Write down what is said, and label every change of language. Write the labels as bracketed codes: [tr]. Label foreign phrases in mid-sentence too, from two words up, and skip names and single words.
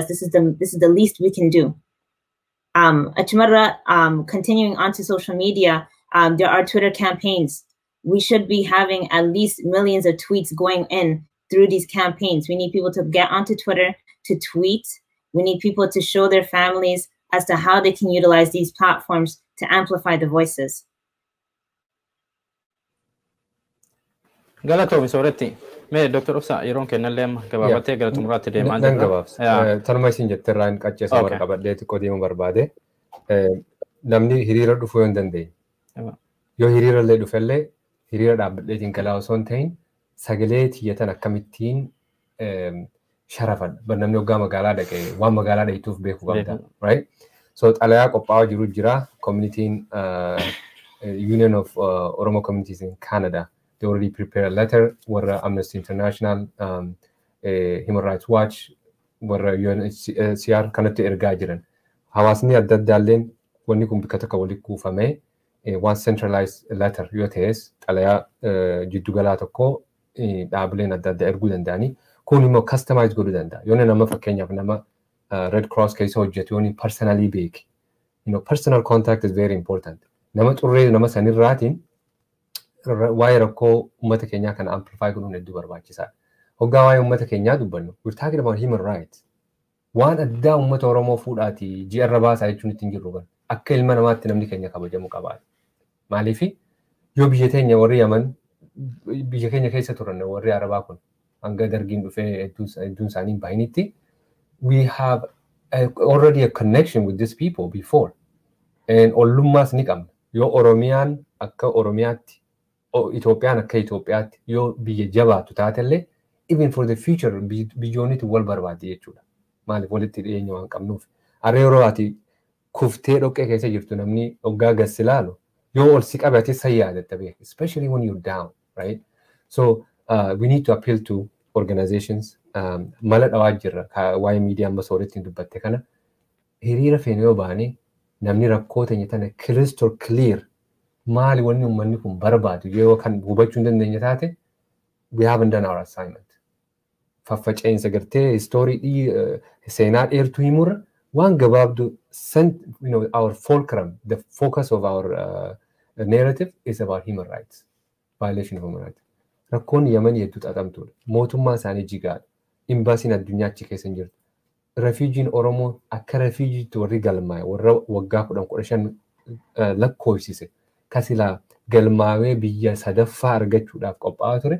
[en] This is the least we can do. Continuing on to social media, there are Twitter campaigns. We should be having at least millions of tweets going in through these campaigns. We need people to get onto Twitter to tweet. We need people to show their families as to how they can utilize these platforms to amplify the voices. [om] Galatomi sooretti. Mee Dr. Obsa yeroon kennallee amma gabaabattee gara xumuraatti deemaa jirra. Nan gabaabsa. Tanuma isin jetterraa hin qaccesa warra qabadhee xiqqoo deemuu barbaade. Namni hiriira dhufuu yoo hin dandeenye. Yoo hiriira illee dhufellee hiriira dhaabbadheetiin galaa osoo hin ta'in sagalee tiyyatan akkamittiin sharafadha. Namni hoggaa magaalaa dhaqee waan magaalaa dhaqituuf beekuu qabda. [en] Right? [om] So xalayaa qophaa'aa jiru jira. Communitiin Union of Oromo Communities in Canada. [en] They already prepared a letter where Amnesty International, Human Rights Watch, [om] warra UNHCR kanatti ergaa jiran. Hawaasni adda addaalleen wanni kun bakka tokko walitti kuufamee [en] one centralized letter [om] yoo ta'es xalayaa jiddugalaa tokko dhaabileen adda addaa erguu danda'anii kun immoo customize godhuu danda'a. Yoo nama fakkeenyaaf nama Red Cross keessa hojjetu yoo personally beeki. [en] Personal contact is very important. [om] Nama xurree nama sanirraatiin waa'ee rakkoo uummata keenyaa kana amplify godhuun hedduu barbaachisaadha. Hoggaa waa'ee uummata keenyaa dubbannu, [en] we're talking about human rights. [om] Waan addaa uummata Oromoo fuudhaati ji'a irra baasaa jechuun ittiin jirru kan akka ilma namaatti namni keenya kabajamuu qabaadha. Maaliifi yoo biyya teenya warri Yaman biyya keenya keessa turan warri Arabaa kun hanga dargiin dhufee hedduun isaanii baay'initti [en] we have already a connection with these people before. [om] And ollummaas ni qabna. Yoo Oromiyaan akka Oromiyaatti, Itoophiyaan akka Itoophiyaatti yoo biyya jabaatu taatellee [en] even for the future [om] biyyoonni wal barbaaddi jechuudha. Maaliif walitti dhiyeenya waan qabnuuf. Harree yeroo ati kuftee dhoqqee keessa jirtu namni hoggaa gassi laalu yoo ol si qabe ati sayyaadatta beeka. [en] Especially when you're down, right? So we need to appeal to organizations. [om] Mala dhawaa jirra waa'ee miidiyaa amma sooretti dubbatte kana hiriira feene yoo baane namni rakkoo teenya tana [en] crystal clear [om] maali wanni uummanni kun barbaadu yoo kan hubachuu hin dandeenye taate [en] we haven't done our assignment. [om] Faffaceensa gartee istoorii seenaa dheertuu himurra waan gabaabdu [en] our fulcrum, the focus of our narrative is about human rights, violation of human rights. [om] Rakkoon Yamanii hedduu xaxamtuudha. Mootummaa isaanii jigaadha. Imbaasiin addunyaa achi keessa hin jirtu. Refuujiin Oromoo akka refuujiitti warri galmaa'e warra waggaa 10-15 lakkoofsise kasilaa galmaawee biyya sadaffaa argachuudhaaf qophaa'aa ture.